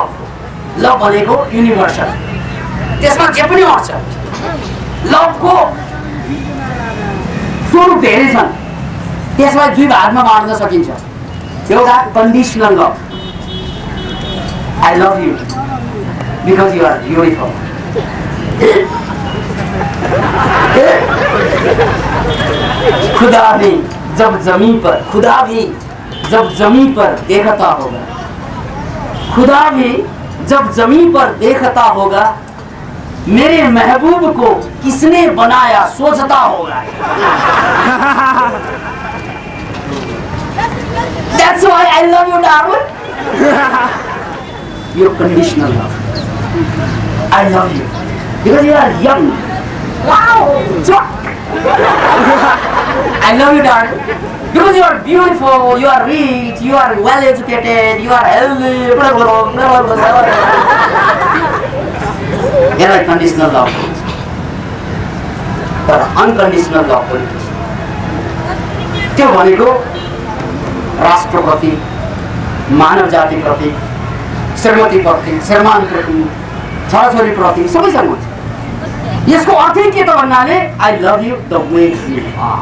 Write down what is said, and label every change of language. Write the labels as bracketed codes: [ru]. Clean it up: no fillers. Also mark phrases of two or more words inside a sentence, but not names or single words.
[ne] लभ भनेको युनिभर्सल, त्यसमा जे पनि आउँछ। लभको स्वरूप धेरै छन्, त्यसलाई दुई भागमा बाँड्न सकिन्छ। एउटा [en] conditional love, I love you because you are beautiful. [hi] खुदा भी जब जमीन पर देखता होगा, खुदा भी जब जमीन पर देखता होगा, मेरे महबूब को किसने बनाया सोचता होगा। [en] That's why I love you, darling. Your conditional love. I love you because you are young. Wow. I love you, darling, because you are beautiful, you are rich, you are well educated, you are healthy. Here conditional love. But unconditional love. [ne] त्यो भनेको राष्ट्रप्रति, मानव जाति प्रति, श्रीमती प्रति, श्रीमान प्रति, छोराछोरी प्रति सबैसँग हुन्छ। यसको अर्थ के त भन्नाले [en] I love you the way you are.